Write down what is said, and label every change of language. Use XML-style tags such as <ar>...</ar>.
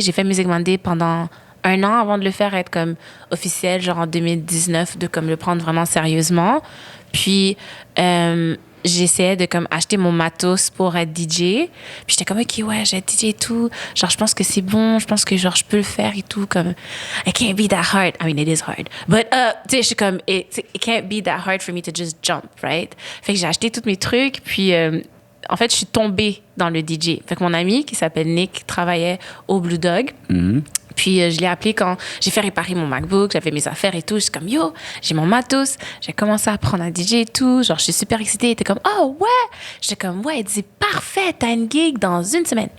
<fr>J'ai fait Music Monday pendant 1 an avant de le faire être comme officiel, genre en 2019, de comme le prendre vraiment sérieusement. Puis, j'essayais de comme acheter mon matos pour être DJ. Puis j'étais comme, OK, ouais, j'ai être DJ et tout. Genre, je pense que c'est bon. Je pense que genre, je peux le faire et tout.</fr> <en>Comme, it can't be that hard. I mean, it is hard. But,</en> <fr>tu sais, je suis comme,</fr> <en>it can't be that hard for me to just jump, right?</en> <fr>Fait que j'ai acheté tous mes trucs. Puis, en fait, je suis tombée dans le DJ. Fait que mon ami, qui s'appelle Nick, travaillait au Blue Dog. Puis je l'ai appelé quand j'ai fait réparer mon MacBook, j'avais mes affaires et tout. Je suis comme, yo, j'ai mon matos. J'ai commencé à apprendre à DJ et tout. Genre, je suis super excitée. Il était comme, oh, ouais. J'étais comme, ouais, il dit, parfait, t'as une gig dans 1 semaine.</fr>